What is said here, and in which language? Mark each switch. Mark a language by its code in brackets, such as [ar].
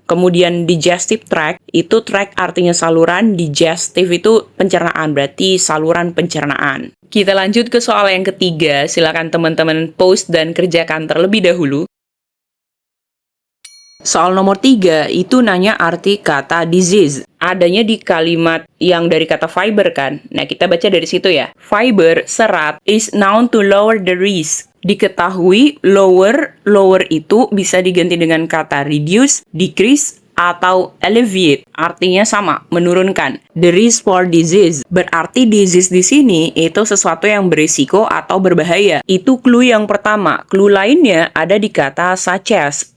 [id] Kemudian digestive tract, itu tract artinya saluran, digestive itu pencernaan, berarti saluran pencernaan. Kita lanjut ke soal yang ketiga, silakan teman-teman post dan kerjakan terlebih dahulu. Soal nomor 3 itu nanya arti kata disease. Adanya di kalimat yang dari kata fiber kan. Nah, kita baca dari situ ya. [en] Fiber, serat, is known to lower the risk. [id] Diketahui lower itu bisa diganti dengan kata reduce, decrease, atau alleviate, artinya sama, menurunkan. The risk for disease, berarti disease di sini itu sesuatu yang berisiko atau berbahaya. Itu clue yang pertama. Clue lainnya ada di kata such as.